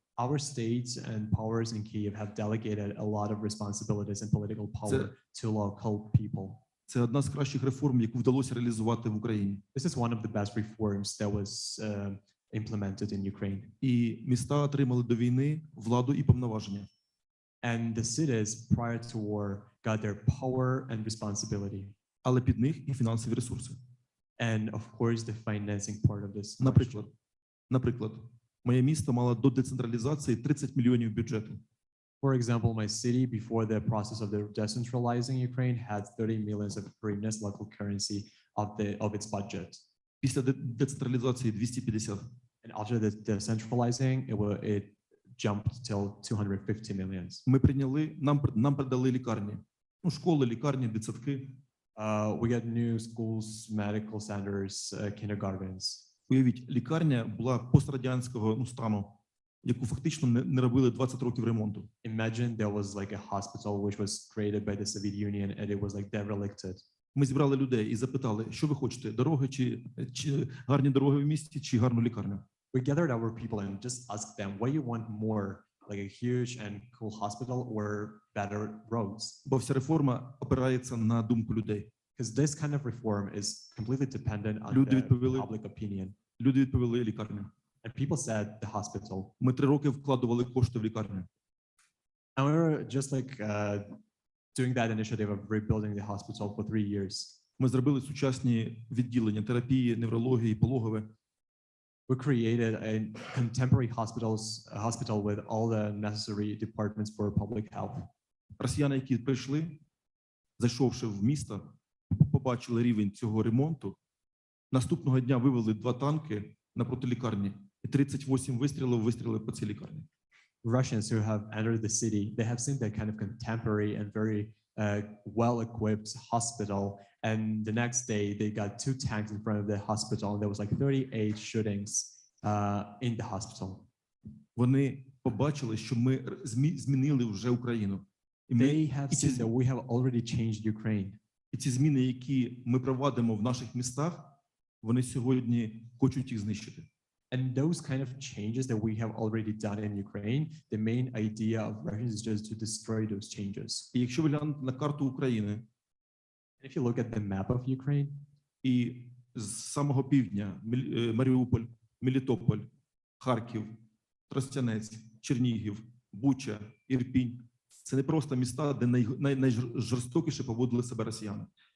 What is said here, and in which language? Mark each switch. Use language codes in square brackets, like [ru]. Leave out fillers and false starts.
[en] Our states and powers in Kyiv have delegated a lot of responsibilities and political power to local people. [uk] Це одна з кращих реформ, яку вдалося реалізувати в Україні. [en] This is one of the best reforms that was implemented in Ukraine. [uk] І міста отримали до війни владу і повноваження. [en] And the cities prior to war got their power and responsibility. [uk] Але під них і фінансові ресурси. [en] And of course the financing part of this. [uk] Наприклад, моє місто мало до децентралізації 30 мільйонів бюджету. [en] For example, my city before the process of the decentralizing Ukraine had 30 millions of hryvnias local currency of its budget. [uk] Після децентралізації 250. [en] And after the decentralizing, it jumped till 250 millions. [uk] Ми прийняли, нам передали лікарні. Ну, школи, лікарні, дитсадки. [en] We got new schools, medical centers, kindergartens. [uk] Уявіть, лікарня була пострадянського стану. яку фактично не робили 20 років ремонту. [en] Imagine there was like a hospital which was created by the Soviet Union and it was like derelicted. [uk] Ми зібрали людей і запитали, що ви хочете, дороги чи гарні дороги в місті, чи гарну лікарню. [en] We gathered our people and just asked them, what you want more, like a huge and cool hospital or better roads? [uk] Бо вся реформа опирається на думку людей. [en] Because this kind of reform is completely dependent on [uk] Люди [en] the [uk] відповіли, [en] public opinion. [uk] люди відповіли лікарню. [en] And people said the hospital. [uk] Ми 3 роки вкладували кошти в лікарню. [en] And we were just like doing that initiative of rebuilding the hospital for 3 years. [uk] Ми зробили сучасні відділення терапії, неврології, пологове. [en] We created a contemporary hospital with all the necessary departments for public health. [uk] Росіяни, які прийшли, зайшовши в місто, побачили рівень цього ремонту. Наступного дня вивели 2 танки напроти лікарні і 38 вистрілів вистрілили по цій лікарні. [en] Russians who have entered the city, they have seen that kind of contemporary and very well-equipped hospital. And the next day, they got 2 tanks in front of the hospital, and there was like 38 shootings in the hospital. [uk] Вони побачили, що ми змінили вже Україну. [en] They have seen that we have already changed Ukraine. [uk] І ці зміни, які ми провадимо в наших містах, вони сьогодні хочуть їх знищити. [en] And those kind of changes that we have already done in Ukraine, the main idea of Russians is just to destroy those changes. [uk] І якщо ви глянете на карту України, [en] if you look at the map of Ukraine, [uk] і з самого півдня Маріуполь, Мелітополь, Харків, Тростянець, Чернігів, Буча, Ірпінь – це не просто міста, де найжорстокіше поводили себе росіяни.